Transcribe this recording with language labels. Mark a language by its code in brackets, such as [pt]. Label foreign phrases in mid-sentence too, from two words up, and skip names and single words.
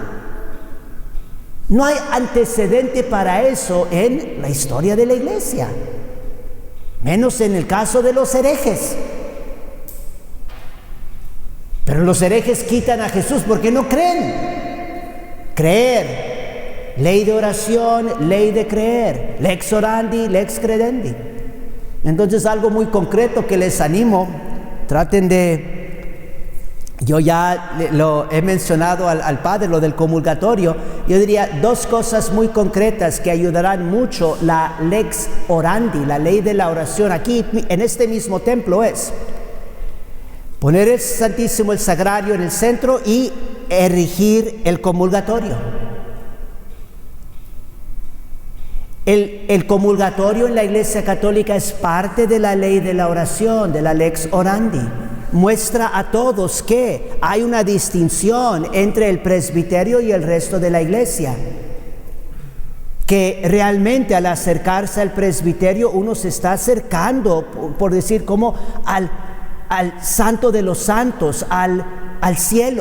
[es] No hay antecedente para eso en la historia de la iglesia, menos en el caso de los herejes. Pero los herejes quitan a Jesús porque no creen. Creer, ley de oración, ley de creer, [la] lex orandi, lex credendi. [es] Entonces, algo muy concreto que les animo, traten de... Yo ya lo he mencionado al Padre, lo del comulgatorio. Yo diría dos cosas muy concretas que ayudarán mucho la [la] lex orandi, [es] la ley de la oración. Aquí en este mismo templo es poner el Santísimo, el Sagrario en el centro y erigir el comulgatorio. El comulgatorio en la Iglesia Católica es parte de la ley de la oración, de la [la] lex orandi. [es] Muestra a todos que hay una distinción entre el presbiterio y el resto de la iglesia, que realmente al acercarse al presbiterio uno se está acercando, por decir, como al santo de los santos, al cielo.